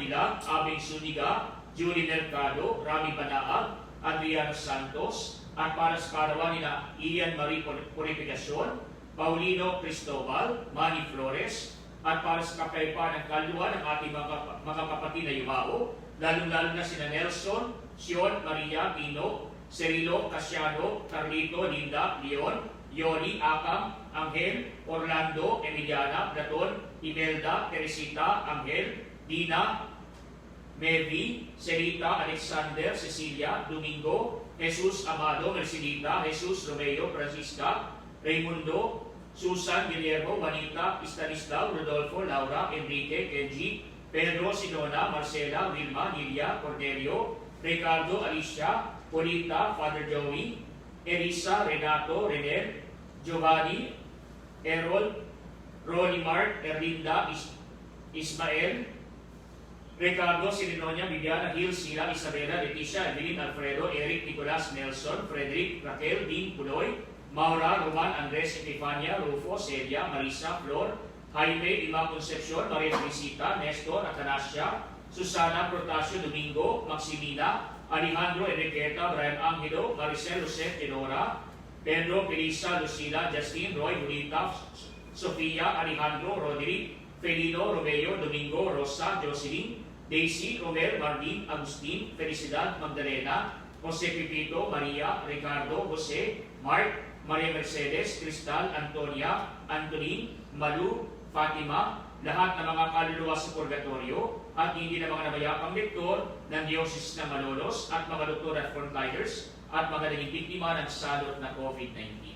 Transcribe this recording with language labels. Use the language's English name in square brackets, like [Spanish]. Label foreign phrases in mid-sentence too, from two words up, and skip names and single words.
[Filipino] Dilag, Abing Suniga, Julie Mercado, Rami Banaag, Adriano Santos, at para sa karawan nila Ian Marie Purificacion, Paulino Cristobal, Manny Flores, at para sa kakaipan ng kaluluwa ng ating mga kapatid na yumao, lalong-lalo na sina Nelson, Sion, Maria, Pino, Cirilo, Casiano, Carlito, Linda, Leon, Yoli, Akam, Angel, Orlando, Emiliana, Platon, Imelda, Teresita, Angel, Dina, Mary, Celita, Alexander, Cecilia, Domingo, Jesus Amado, Mercedita, Jesus Romeo, Francisca, Raimundo, Susan, Guillermo, Juanita, Stanislao, Rodolfo, Laura, Enrique, Kenji, Pedro, Sinona, Marcela, Wilma, Lilia, Cornelio, Ricardo, Alicia, Polita, Father Joey, Elisa, Renato, Renel, Giovanni, Errol, Ronnie Mart, Erlinda, Ismael, Ricardo, Sirinonia, Viviana, Hill, Sila, Isabela, Leticia, Evelyn, Alfredo, Eric, Nicolas, Nelson, Frederick, Raquel, Dean, Puloy, Maura, Roman, Andres, Epifania, Rufo, Celia, Marisa, Flor, Jaime, Ima Concepcion, Maria Felicita, Nestor, Atanasia, Susana, Protasio, Domingo, Maximina, Alejandro, Enriqueta, Brian Angelo, Maricel, Josep, Tenora, Pedro, Felisa, Lucila, Justin, Roy, Julita, Sofia, Alejandro, Roderick, Felino, Romeo, Domingo, Rosa, Jocelyn, Daisy, Romel, Marlene, Agustin, Felicidad, Magdalena, Jose Pipito, Maria, Ricardo, Jose, Mark, Maria Mercedes, Cristal, Antonia, Antonin, Malu, Fatima, lahat ng mga kaluluwa sa purgatorio at hindi na mga nabayapang lektor ng Diocese ng Malolos at mga doktor at frontliners at mga naging biktima ng salot na COVID-19.